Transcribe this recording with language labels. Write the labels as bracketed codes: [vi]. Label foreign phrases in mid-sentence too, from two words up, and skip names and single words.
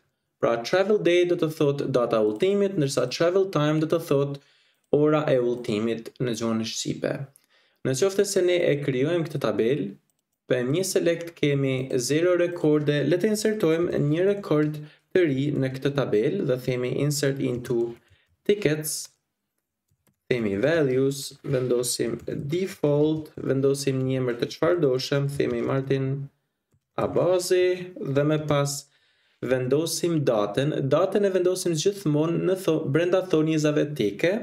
[sq] Pra [en] travel date [sq] do të thotë data e udhëtimit, ndërsa [en] travel time [sq] do të thotë ora e udhëtimit në gjuhën shqipe. Në qoftë se ne e krijojmë këtë tabelë, bëjmë një select, kemi 0 rekorde, le të insertojmë një rekord të ri në këtë tabelë dhe themi [en] insert into tickets, [sq] themi values, vendosim default, vendosim një emër të çfarëdoshëm, themi Martin Abazi dhe më pas vendosim datën. Datën e vendosim gjithmonë brenda thonjëzave tike.